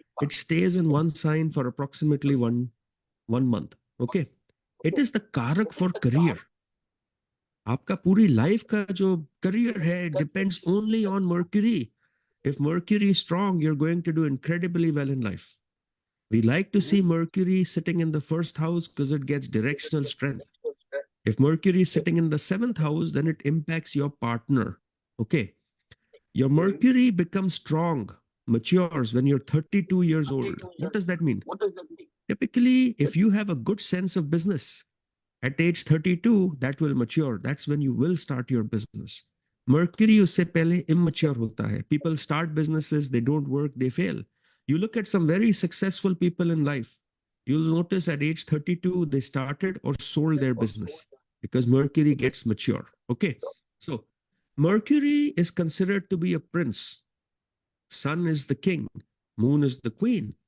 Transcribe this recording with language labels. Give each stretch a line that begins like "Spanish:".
English: It stays in one sign for approximately one month. Okay. It is the karaka for career.
Hindi: आपका पूरी life का जो career है
English: depends only on Mercury. If Mercury is strong, you're going to do incredibly well in life. We like to see Mercury sitting in the first house because it gets directional strength. If Mercury is sitting in the 7th house, then it impacts your partner. Okay. Your Mercury becomes strong, matures when you're 32 years old. What does that mean? Typically, if you have a good sense of business, at age 32, that will mature. That's when you will start your business.
Hindi: Mercury उससे पहले immature होता है.
English: People start businesses, they don't work, they fail. You look at some very successful people in life. You'll notice at age 32, they started or sold their business because Mercury gets mature. Okay. So Mercury is considered to be a prince. Sun is the king. Moon is the queen.